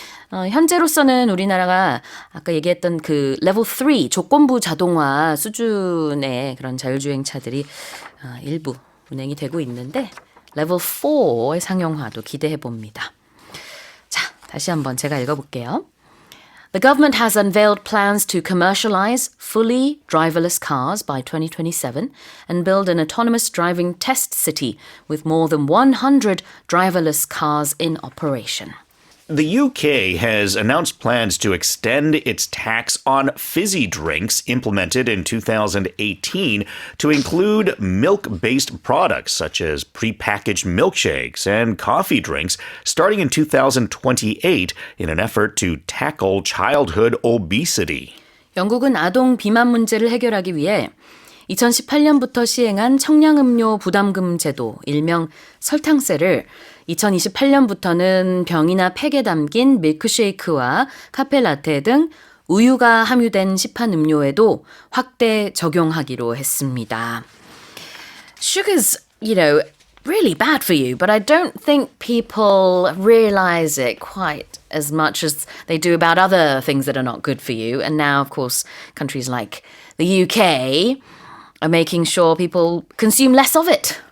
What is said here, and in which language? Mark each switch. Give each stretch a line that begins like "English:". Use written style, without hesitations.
Korean: 현재로서는 우리나라가 아까 얘기했던 그 레벨 3 조건부 자동화 수준의 그런 자율주행 차들이 일부 운행이 되고 있는데 레벨 4의 상용화도 기대해 봅니다. 자, 다시 한번 제가 읽어볼게요.
English: The government has unveiled plans to commercialize fully driverless cars by 2027 and build an autonomous driving test city with more than 100 driverless cars in operation. The UK has announced plans to extend its tax on fizzy drinks implemented in 2018 to include milk-based products such as prepackaged milkshakes and coffee drinks starting in 2028 in an effort to tackle childhood obesity.
Korean: 영국은 아동 비만 문제를 해결하기 위해 2018년부터 시행한 청량음료 부담금 제도, 일명 설탕세를 2028년부터는 병이나 팩에 담긴 밀크쉐이크와 카페라테 등 우유가 함유된 시판 음료에도 확대 적용하기로 했습니다.
English: Sugar's, really bad for you, but I don't think people realize it quite as much as they do about other things that are not good for you. And now, of course, countries like the UK are making sure people consume less of it.